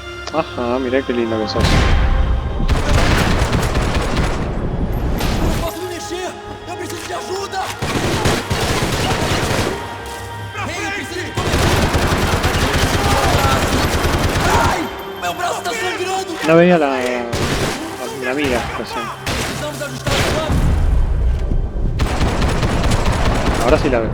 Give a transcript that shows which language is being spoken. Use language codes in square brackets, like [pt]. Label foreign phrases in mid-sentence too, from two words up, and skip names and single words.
[es] Ajá, mirá qué lindo que sos. [pt] Não posso me mexer! Eu preciso de ajuda! Ei, eu preciso de comer! Ai! Meu braço está sangrando! [es] No veía la mira recién. [pt] Precisamos ajustar o plano! [es] Ahora sí la veo.